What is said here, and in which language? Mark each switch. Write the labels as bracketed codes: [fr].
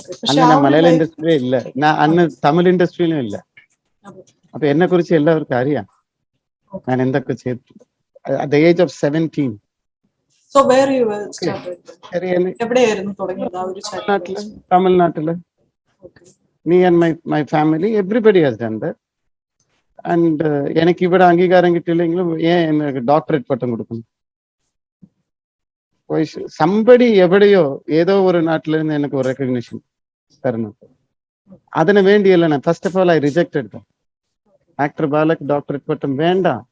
[ml] അന്ന് മലയാള ഇൻഡസ്ട്രിയിലും ഇല്ല, അന്ന് തമിഴ് ഇൻഡസ്ട്രിയിലും ഇല്ല. അപ്പൊ എന്നെ കുറിച്ച് എല്ലാവർക്കും അറിയാം ഞാൻ എന്തൊക്കെ ചെയ്തിട്ടുണ്ട്. [en] at the age of 17. So where you started? [ml] എവിടെയായിരുന്നു തുടങ്ങിയത് ആ ഒരു ചാരിറ്റി? തമിഴ്നാട്ടില്. [en] Me and my family, everybody has done that. [ml] And എനിക്ക് ഇവിടെ അംഗീകാരം കിട്ടിയില്ലെങ്കിലും എനിക്ക് ഡോക്ടറേറ്റ് പട്ടം കൊടുക്കുന്നു. സംബടി എവിടെയോ ഏതോ ഒരു നാട്ടിൽ നിന്ന് എനിക്ക് ഒരു റെക്കഗ്നിഷൻ തരണം. അതിനു വേണ്ടിയല്ല ഞാൻ [en] first of all I rejected [ml] actor ബാലക്ക് doctorate പട്ടം വേണ്ട.